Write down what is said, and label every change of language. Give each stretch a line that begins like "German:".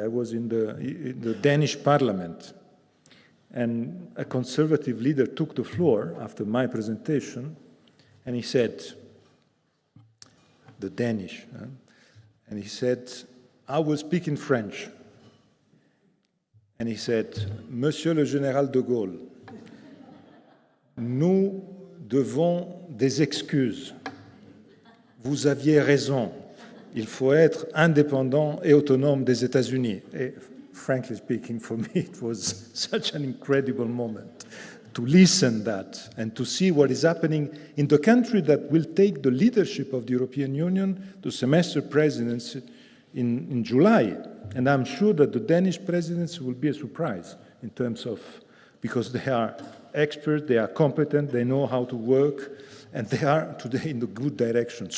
English: I was in the Danish parliament, and a conservative leader took the floor after my presentation, and he said, the Danish, and he said, I will speak in French. And he said,
French: Monsieur le Général de Gaulle, nous devons des excuses. Vous aviez raison. Il faut être indépendant et autonome des États-Unis.
English: Frankly speaking, for me, it was such an incredible moment to listen that and to see what is happening in the country that will take the leadership of the European Union, the semester presidency in July. And I'm sure that the Danish presidency will be a surprise in terms of, because they are experts, they are competent, they know how to work, and they are today in the good direction.